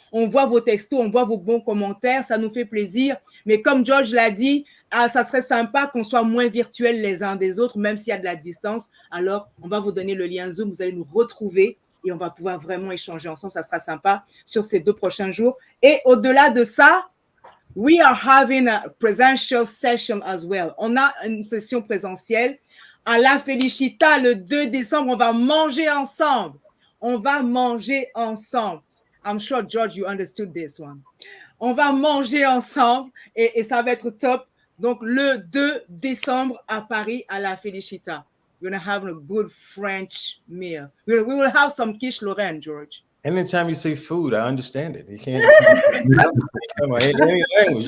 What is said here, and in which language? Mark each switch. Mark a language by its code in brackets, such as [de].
[fr] On voit vos textos, on voit vos bons commentaires, ça nous fait plaisir. Mais comme George l'a dit, ça serait sympa qu'on soit moins virtuels les uns des autres, même s'il y a de la distance. Alors, on va vous donner le lien Zoom, vous allez nous retrouver et on va pouvoir vraiment échanger ensemble. Ça sera sympa sur ces 2 prochains jours. Et au-delà de ça, [en] we are having a presential session as well. [fr] On a une session présentielle à La Felicita le 2 décembre. On va manger ensemble. On va manger ensemble. [en] I'm sure, George, you understood this one. [fr] On va manger ensemble et ça va être top. Donc, le 2 décembre à Paris, à La Felicita. [en] We're going to have a good French meal. We will have some quiche Lorraine, George. Anytime you say food, I understand it. You can't come on, any language.